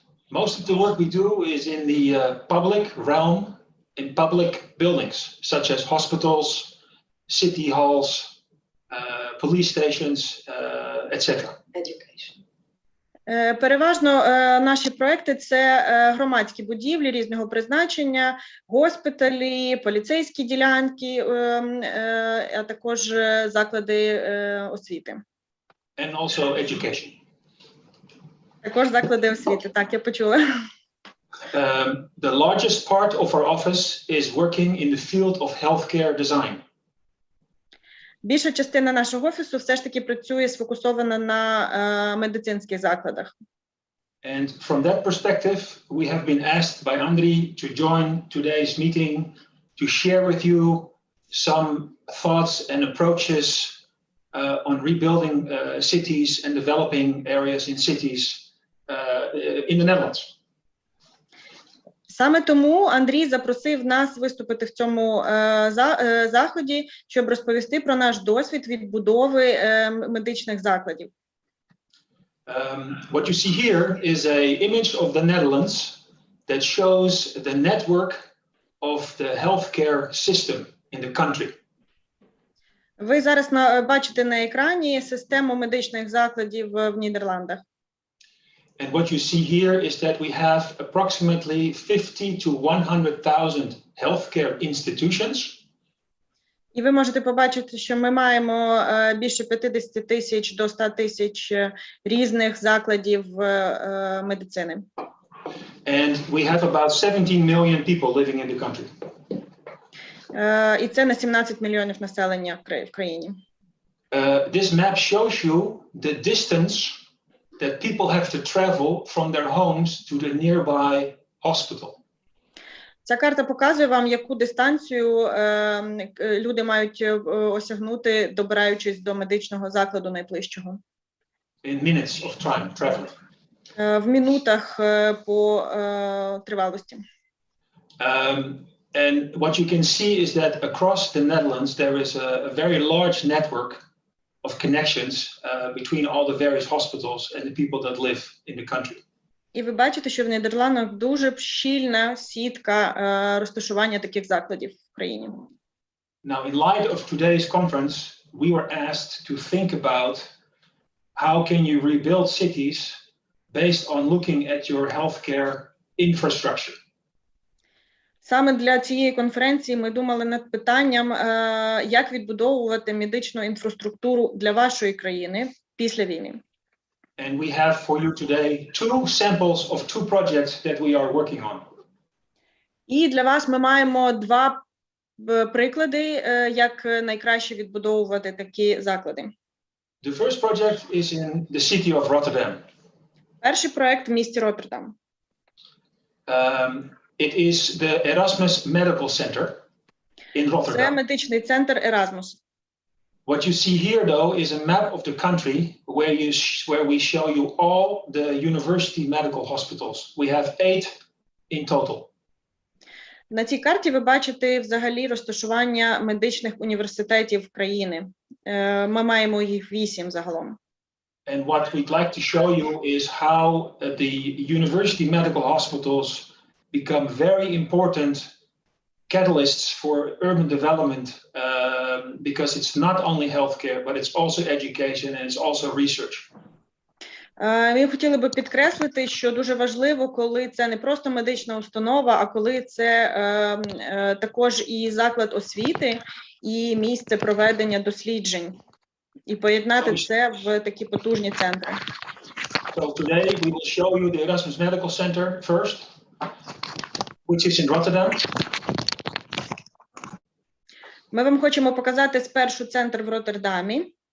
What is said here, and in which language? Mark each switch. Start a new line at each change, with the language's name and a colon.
English: Most of the work we do is in the public realm, in public buildings, such as hospitals, city halls, police stations, etc. Education.
Ukrainian: Переважно наші проекти – це громадські будівлі різного призначення, госпіталі, поліцейські ділянки, а також заклади освіти.
English: And also education.
Ukrainian: Також заклади освіти, так, я почула.
English: The largest part of our office is working in the field of healthcare design.
Ukrainian: Більша частина нашого офісу все ж таки працює сфокусована на медицинських закладах.
English: And from that perspective, we have been asked by Andri to join today's meeting to share with you some thoughts and approaches on rebuilding cities and developing areas in cities in the Netherlands.
Ukrainian: Саме тому Андрій запросив нас виступити в цьому заході, щоб розповісти про наш досвід відбудови медичних закладів.
English: What you see here is an image of the Netherlands that shows the network of the healthcare system in the country.
Ukrainian: Ви зараз бачите на екрані систему медичних закладів в Нідерландах.
English: And what you see here is that we have approximately 50 to 100,000 healthcare institutions.
Ukrainian: І ви можете побачити, що ми маємо більше 50 тисяч до 100 тисяч різних закладів медицини.
English: And we have about 17 million people living in the country.
Ukrainian: І це на 17 мільйонів населення в країні.
English: This map shows you the distance that people have to travel from their homes to the nearby hospital.
Ukrainian: Ця карта показує вам, яку дистанцію люди мають осягнути, добираючись до медичного закладу найближчого.
English: In minutes of time traveling.
Ukrainian: В минутах по тривалості.
English: And what you can see is that across the Netherlands there is a very large network of connections between all the various hospitals and the people that live in the country.
Ukrainian: І ви бачите, що в Нідерландах дуже щільна сітка розташування таких закладів в країні.
English: Now, in light of today's conference, we were asked to think about how can you rebuild cities based on looking at your healthcare infrastructure.
Ukrainian: Саме для цієї конференції ми думали над питанням, як відбудовувати медичну інфраструктуру для вашої країни після війни.
English: And we have for you today two samples of two projects that we are working on.
Ukrainian: І для вас ми маємо два приклади, як найкраще відбудовувати такі заклади.
English: The first project is in the city of Rotterdam.
Ukrainian: Перший проект в місті Роттердам.
English: It is the Erasmus Medical Center in Rotterdam.
Ukrainian: Це медичний центр Erasmus.
English: What you see here, though, is a map of the country where we show you all the university medical hospitals. We have 8 in total.
Ukrainian: На цій карті ви бачите взагалі розташування медичних університетів країни. Ми маємо їх 8 загалом.
English: And what we'd like to show you is how the university medical hospitals become very important catalysts for urban development, because it's not only healthcare, but it's also education and it's also research.
Ukrainian: Ми хотіли би підкреслити, що дуже важливо, коли це не просто медична установа, а коли це також і заклад освіти, і місце проведення досліджень, і поєднати це в такі потужні центри.
English: So today we will show you the Erasmus Medical Center first, which is in Rotterdam.
Ukrainian: Ми вам хочемо показати спершу центр в Роттердамі.